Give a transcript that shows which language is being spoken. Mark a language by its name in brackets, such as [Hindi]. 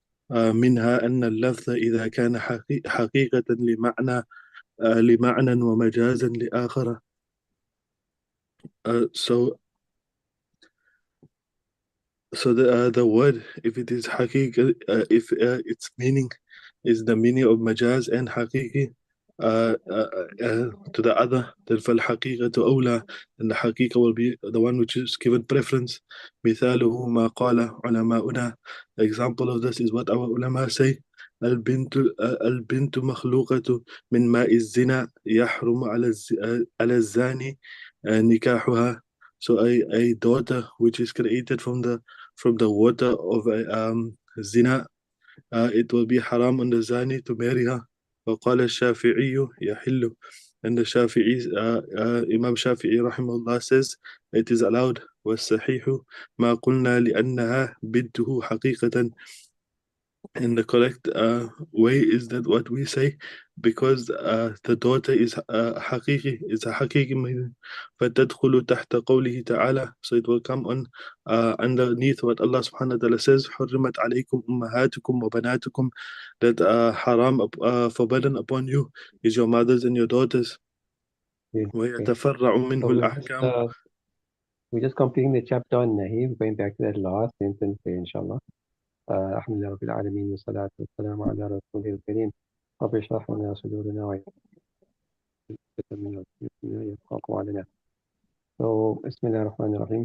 [Arabic] منها أن اللفظ إذا كان حقيقة لمعنى ومجازا لآخر. [English] So the word, if it is haqiqi, if its meaning is the meaning of majaz and haqiqi to the other, then [Arabic] فالحقيقة أولى, [English] and the haqiqa will be the one which is given preference. [Arabic] مثاله ما قال علماؤنا. [English] The example of this is what our ulama say. [Arabic] البنت مخلوقة من ماء الزنا يحرم على الزاني نكاحها. [English] So a daughter which is created from the water of zina, it will be haram on the zani to marry her. [Arabic] وقال الشافعي يحل, [English] and the Shafi'i, Imam Shafi'i rahimahullah says it is allowed. [Arabic] والصحيح ما قلنا لأنها بنته حقيقة, [English] and the correct way is that what we say, because the daughter is حقيقي, it's a حقيقي meaning. [Arabic] فتدخل تحت قوله تعالى, [English] so it will come on underneath what Allah subhanahu wa ta'ala says, [Arabic] حرمت عليكم أمهاتكم وبناتكم, [English] that haram forbidden upon you is your mothers and your daughters. Yeah. [Arabic] ويتفرع منه [English] So [Arabic] الأحكام. [English] we're just completing the chapter on Nahi. We're going back to that last sentence there, inshallah. [Arabic] الحمد لله رب العالمين والصلاة والسلام على رسوله الكريم رب اشرح لنا صدورنا ويسر لنا يفقهوا علينا. [English] So [Arabic] بسم الله الرحمن الرحيم.